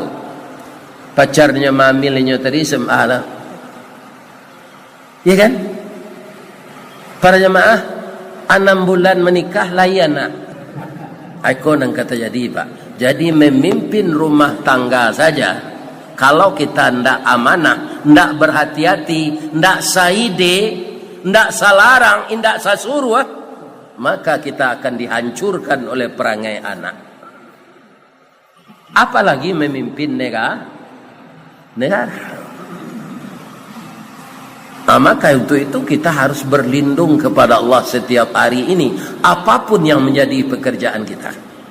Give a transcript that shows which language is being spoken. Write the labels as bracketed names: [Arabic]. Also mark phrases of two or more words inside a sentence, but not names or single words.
[Indonesian] Pacarnya mamilnya tadi SMA lah. Ya kan? Para jemaah 6 bulan menikah layan nak. Aku nang kata jadi pak. Jadi memimpin rumah tangga saja. Kalau kita ndak amanah, ndak berhati-hati, ndak saide, ndak salarang, ndak sasuruh, maka kita akan dihancurkan oleh perangai anak. Apalagi memimpin negara. Maka untuk itu kita harus berlindung kepada Allah setiap hari ini, apapun yang menjadi pekerjaan kita.